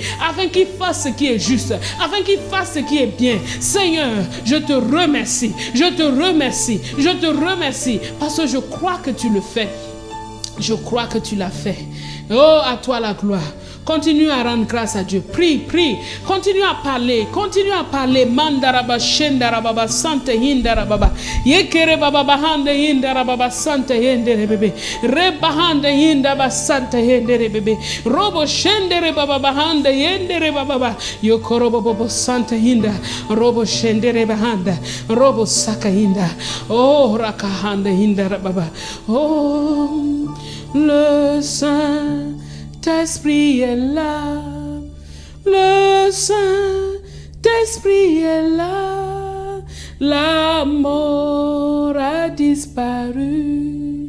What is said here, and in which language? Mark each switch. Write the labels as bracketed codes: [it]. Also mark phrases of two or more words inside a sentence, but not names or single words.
[fr] Afin qu'ils fassent ce qui est juste. Afin qu'ils fassent ce qui est bien. Seigneur, je te remercie. Je te remercie. Je te remercie. Parce que je crois que tu le fais. Je crois que tu l'as fait. Oh, à toi la gloire. Continue à rendre grâce à Dieu. Prie, prie. Continue à parler. Continue à parler. Mandaraba shendarababa sante hindarababa. Yekere baba bahande hindarababa sante hendere bebe. Rebahande hindaba sante hendere bebe. Robo shendere baba bahande hendere baba. Yokoro bobo sante hinda. Robo shendere bahanda. Robo saka hinda. Oh rakahande hindarababa. Oh le Saint-Esprit est là, le Saint-Esprit est là, la mort a disparu.